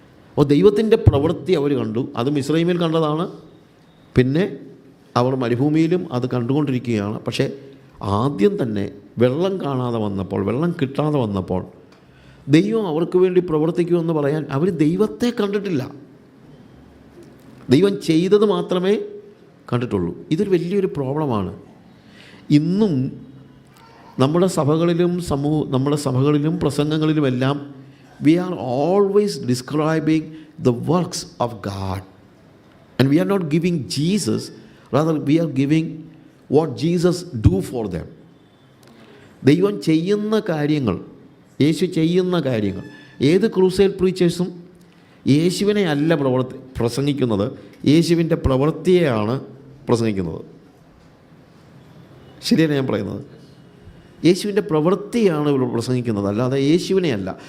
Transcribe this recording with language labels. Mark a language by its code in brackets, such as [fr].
[ml] അപ്പോൾ ദൈവത്തിൻ്റെ പ്രവൃത്തി അവർ കണ്ടു. അത് മിസ്രൈമിൽ കണ്ടതാണ്, പിന്നെ അവർ മരുഭൂമിയിലും അത് കണ്ടുകൊണ്ടിരിക്കുകയാണ്. പക്ഷേ ആദ്യം തന്നെ വെള്ളം കാണാതെ വന്നപ്പോൾ, വെള്ളം കിട്ടാതെ വന്നപ്പോൾ ദൈവം അവർക്ക് വേണ്ടി പ്രവർത്തിക്കുമെന്ന് പറയാൻ അവർ ദൈവത്തെ കണ്ടിട്ടില്ല, ദൈവം ചെയ്തത് മാത്രമേ കണ്ടിട്ടുള്ളൂ. ഇതൊരു വലിയൊരു പ്രോബ്ലമാണ്. ഇന്നും നമ്മുടെ സഭകളിലും പ്രസംഗങ്ങളിലുമെല്ലാം [en] we are always describing the works of God, and we are not giving Jesus, rather we are giving what Jesus do for them. [ml] ദൈവം ചെയ്യുന്ന കാര്യങ്ങൾ, യേശു ചെയ്യുന്ന കാര്യങ്ങൾ. ഏത് ക്രൂസൈഡ് പ്രീച്ചേഴ്സും യേശുവിനെ അല്ല പ്രസംഗിക്കുന്നത്, യേശുവിൻ്റെ പ്രവൃത്തിയെയാണ് പ്രസംഗിക്കുന്നത്. ശരിയാണ് ഞാൻ പറയുന്നത്? യേശുവിൻ്റെ പ്രവൃത്തിയാണ് ഇവിടെ പ്രസംഗിക്കുന്നത്, അല്ലാതെ യേശുവിനെയല്ല.